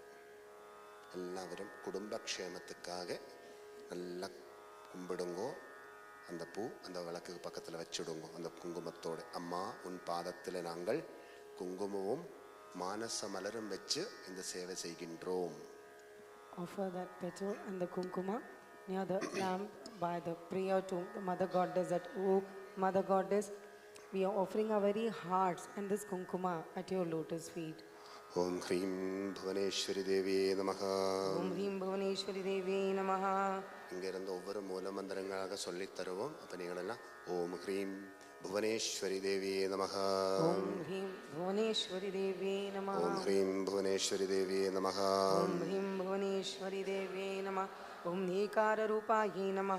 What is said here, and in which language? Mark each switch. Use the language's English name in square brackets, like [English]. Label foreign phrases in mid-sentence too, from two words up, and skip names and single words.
[Tamil] எல்லாரும் குடும்பக்ஷேமத்துக்காக நல்லா கும்பிடுங்கோ. அந்த பூ அந்த விளக்குக்கு பக்கத்தில் வச்சுடுங்க அந்த குங்குமத்தோடு. அம்மா உன் பாதத்தில் நாங்கள் குங்குமமும் மானச மலரும் வச்சு இந்த சேவை செய்கின்றோம். [English] Offer that petal and the kumkuma near the lamp by the prayer to the Mother Goddess that, oh Mother Goddess, we are offering our very hearts and this kumkuma at your lotus feet. [Sanskrit] ॐ ह्रीं भुवनेश्वरी देविये नमः. ॐ ह्रीं भुवनेश्वरी देविये नमः. [Tamil] இங்கிருந்து ஒவ்வொரு மூல மந்திரங்களாக சொல்லித் தருவோம். அப்போ நீங்களெல்லாம் [Sanskrit] ॐ ह्रीं भुवनेश्वरी देविये नमः. ॐ ह्रीं भुवनेश्वरी देविये नमः. ॐ ह्रीं भुवनेश्वरी देविये नमः. ॐ ह्रीं भुवनेश्वरी देविये नमः। ॐ एकार रूपाये नमः.